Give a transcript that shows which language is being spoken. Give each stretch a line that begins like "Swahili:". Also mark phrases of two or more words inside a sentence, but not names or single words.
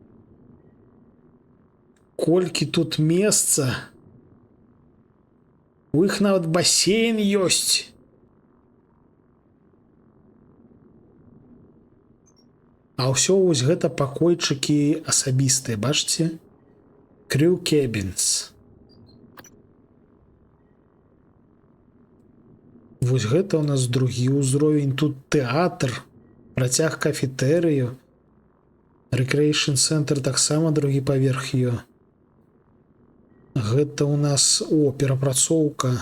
Belarusian: Колькі тут месца. У іх нават басейн ёсць. А ўсё вось гэта пакойчыкі асабістыя, бачыце?
English: Crew cabins.
Belarusian: Вось гэта у нас другі ўзровень. Тут тэатр, працяг кафетэрыю. Recreation Center таксама другі паверх ёсць. Гэта у нас, перапрацоўка.